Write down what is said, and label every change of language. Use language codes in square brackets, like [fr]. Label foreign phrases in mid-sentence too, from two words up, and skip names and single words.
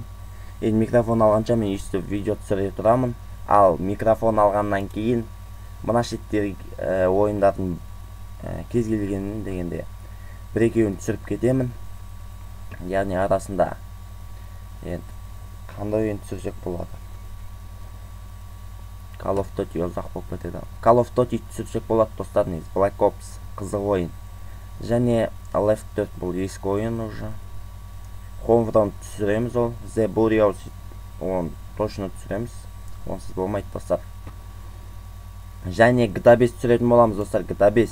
[kk] Енді микрофон алғанша мен өйстіп видео түсіре тұрамын. Ал микрофон алғаннан кейін мына шеттегі ойындардың кез келгенін дегенде бір-екеуін түсіріп кетемін. Яғни арасында енді қандай ойын түсірсек болады. Call of Duty ұзақ болып кетеді. Call of Duty түсірсек болады достар, негізі. Black Ops қызық ойын. Және Left 4 бұл ескі ойын уже. Homefront түсіреміз ол. The Burial оны точно түсіреміз. Онсыз болмайды достар. Және GTA 5 түсіретін боламыз достар. GTA 5.